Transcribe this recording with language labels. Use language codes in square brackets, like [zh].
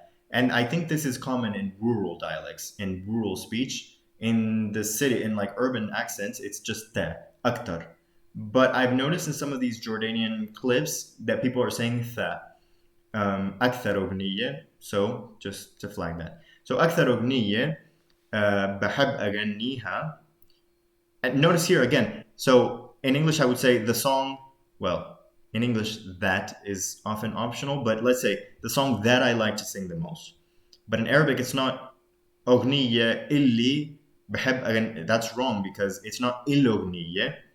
[en] And I think this is common in rural dialects, in rural speech. In the city, in like urban accents, it's just th, [ar] أكثر. [en] But I've noticed in some of these Jordanian clips that people are saying th. [ar] أكثر أغنية, [en] so just to flag that. So [ar] أكثر أغنية بحب أغنيها. [en] And notice here again, so in English I would say the song, well, in English that is often optional, but let's say the song that I like to sing the most. But in Arabic it's not [ar] أغنية اللي بحب أغني. [en] That's wrong, because it's not [ar] الأغنية.